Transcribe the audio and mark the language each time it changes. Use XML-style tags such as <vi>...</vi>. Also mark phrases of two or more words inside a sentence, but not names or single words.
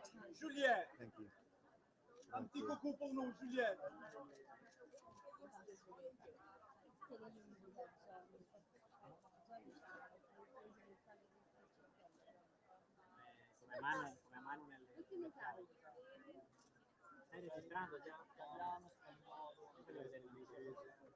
<fr>Juliette!</fr> <en>Thank you.</en> <fr>Un petit coucou pour nous, Juliette!</fr> <it>Come mano nelle... Stai registrando già? Italiano, spagnolo, voglio vedere il inglese.</it>